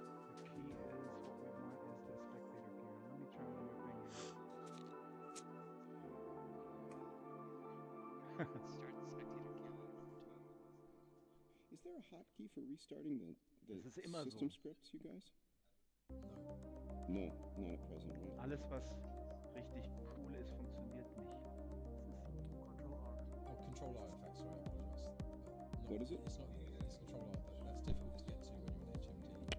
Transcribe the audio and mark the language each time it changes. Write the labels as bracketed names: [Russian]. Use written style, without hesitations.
[English] The key is what I want is the spectator cam. Let me try one more thing here. Start the spectator cam. Is there a hotkey for restarting the [German] Das ist immer [English] system [German] so. [English] scripts, you guys? No, not at present, right? [German] Alles, was richtig cool ist, funktioniert nicht. [English] Oh, Control R. In fact, sorry, I apologise. What is it? It's not. It's Control R, but that's difficult to get to when you're on HMD.